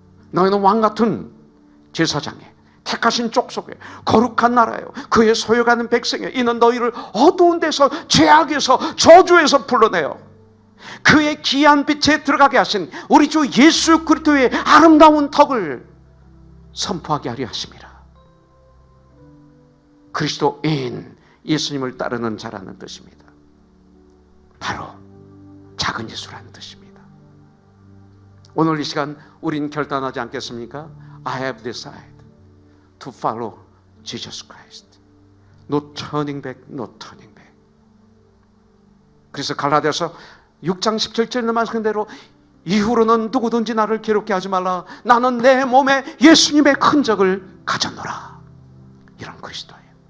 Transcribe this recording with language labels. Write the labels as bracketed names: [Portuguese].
[Korean] 너희는 왕같은 제사장에 택하신 족속에 거룩한 나라요 그의 소유가는 백성이요 이는 너희를 어두운 데서 죄악에서 저주에서 불러내요 그의 귀한 빛에 들어가게 하신 우리 주 예수 그리스도의 아름다운 덕을 선포하게 하려 하심이라. 그리스도인, 예수님을 따르는 자라는 뜻입니다. 바로 작은 예수라는 뜻입니다. 오늘 이 시간 우린 결단하지 않겠습니까? [English] I have decided to follow Jesus Christ. No turning back, no turning back. [Korean] 그래서 갈라디아서 6장 17절에 말씀한 대로 이후로는 누구든지 나를 괴롭게 하지 말라. 나는 내 몸에 예수님의 흔적을 가졌노라. 이런 그리스도예요.